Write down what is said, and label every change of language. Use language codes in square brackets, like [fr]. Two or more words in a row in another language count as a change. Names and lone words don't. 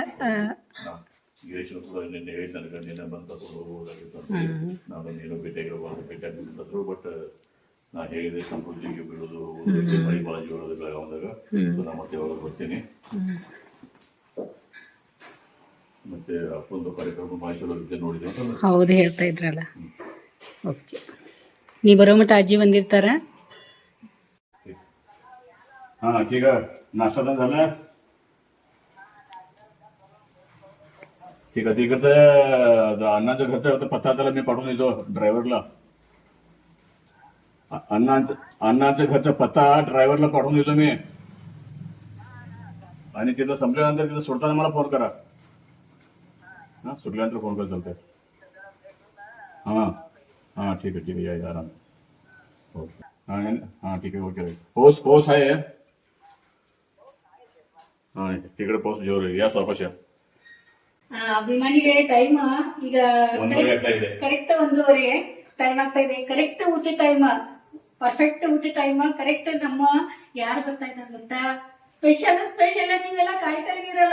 [kn] ಬಟ್ ನಾ ಹೇಳಿದೆ ಸಮೃದ್ಧಿಗೆ ಬೀಳೋದು ಮಳೆ ಭಾಳ ಜೋಳದ ಬೆಳಗಾವದಾಗ ಮತ್ತೆ ಒಳಗೆ ಬರ್ತೀನಿ. ಮತ್ತೆ ಅಪ್ಪೊಂದು ಕಾರ್ಯಕ್ರಮ ಮಾಹಿತಿ ನೋಡಿದೆ. ಹೌದು, ಹೇಳ್ತಾ ಇದ್ರಲ್ಲ. ಓಕೆ, ನೀ ಬರೋ ಮಟ್ಟ ಅಜ್ಜಿ ಬಂದಿರ್ತಾರ. [hi] हाँ ठीक है, [mr] नाश्ता पण झाला. ठीक आहे, तिकडचं अण्णाच्या घरचा पत्ता त्याला मी पाठवून देतो ड्रायव्हरला. अण्णाच्या घरचा पत्ता ड्रायव्हरला पाठवून देतो मी. आणि तिथं संपल्यानंतर तिथं सोडताना मला फोन करा. हा, सुटल्यानंतर फोन करा, चालतंय. हां हां ठीक आहे या आराम. ओके हां ठीक आहे, ओके. पाऊस आहे. [kn] ಹಾಂ ಈ ಪಾಸ್ ಜೋರು ಯಾ ಸಾವಕಾಶ. ಅಭಿಮಾನಿಗಳೇ, ಟೈಮ್ ಈಗ ಕರೆಕ್ಟ್ 1:30 ಟೈಮ್ ಆಗ್ತಾ ಇದೆ. ಕರೆಕ್ಟ್ ಊಟ ಟೈಮ್, ಪರ್ಫೆಕ್ಟ್ ಊಟ ಟೈಮ್ ಕರೆಕ್ಟ್. ನಮ್ಮ ಯಾರು ಬರ್ತಾ ಇದ್ದಾರೆ ಗೊತ್ತಾ? ಸ್ಪೆಷಲ್ ನೀವೆಲ್ಲ ಕಾಯ್ತಾ ಇದೀರಲ್ಲ.